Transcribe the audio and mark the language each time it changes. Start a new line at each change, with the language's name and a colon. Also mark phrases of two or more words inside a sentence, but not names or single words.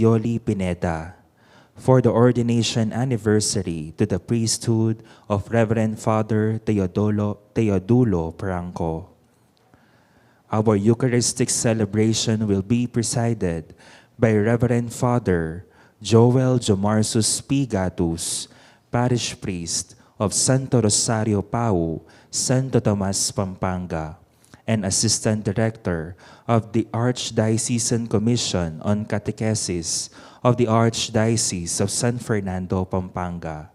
English: Yoli Pineda, for the ordination anniversary to the priesthood of Reverend Father Teodulo Franco. Our Eucharistic celebration will be presided by Reverend Father Joel Jomarsus Pigatus, Parish Priest of Santo Rosario Pau, Santo Tomas, Pampanga, and Assistant Director of the Archdiocesan Commission on Catechesis of the Archdiocese of San Fernando, Pampanga.